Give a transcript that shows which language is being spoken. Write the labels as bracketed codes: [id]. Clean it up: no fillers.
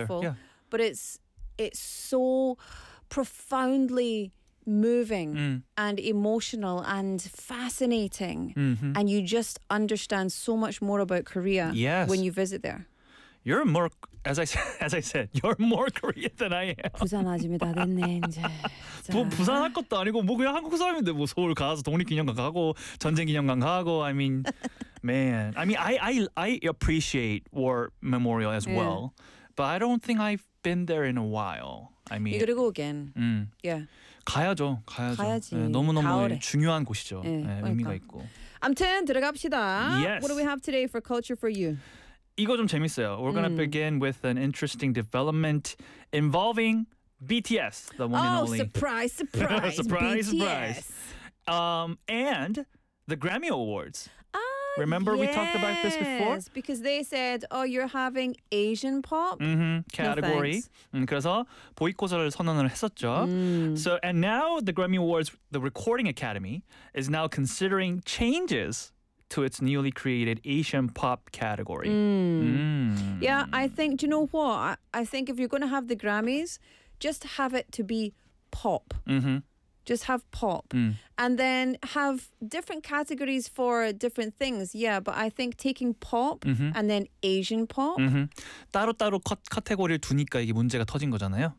[en] I've been there, yeah. But it's so profoundly moving and emotional and fascinating. Mm-hmm. And you just understand so much more about Korea when you visit there. You're more, as I said, you're more Korean than I am. [ko] 부산 아줌이 다 됐네, 이제. 부산 할 것도 아니고, 뭐 그냥 한국 사람인데, 뭐 서울 가서 독립기념관 가고, 전쟁기념관 가고, [en] I mean, man. I mean, I appreciate War Memorial as well. But I don't think I've been there in a while. I mean, [ko] 이거 그리고 [en] again. Yeah. [ko] 가야죠. 가야지. 네, 너무너무 가을에. 중요한 곳이죠. 네, 네, 의미가 있고. 아무튼 들어갑시다. [en] Yes. What do we have today for culture for you? [ko] 이거 좀 재밌어요. [en] We're going to begin with an interesting development involving BTS, the one and only. Oh, surprise, surprise. Surprise, BTS. Surprise. And the Grammy Awards. Remember yes, we talked about this before? Yes, because they said, oh, you're having Asian pop? Mm-hmm, category. No, [ko] 그래서 보이콧을 선언을 했었죠. [en] So, and now the Grammy Awards, the Recording Academy, is now considering changes to its newly created Asian pop category. Yeah, I think, do you know what? I think if you're going to have the Grammys, just have it to be pop. Mm-hmm. Just have pop and then have different categories for different things. Yeah, but I think taking pop and then Asian pop. [ko] 따로따로 카테고리를 두니까 이게 문제가 터진 거잖아요.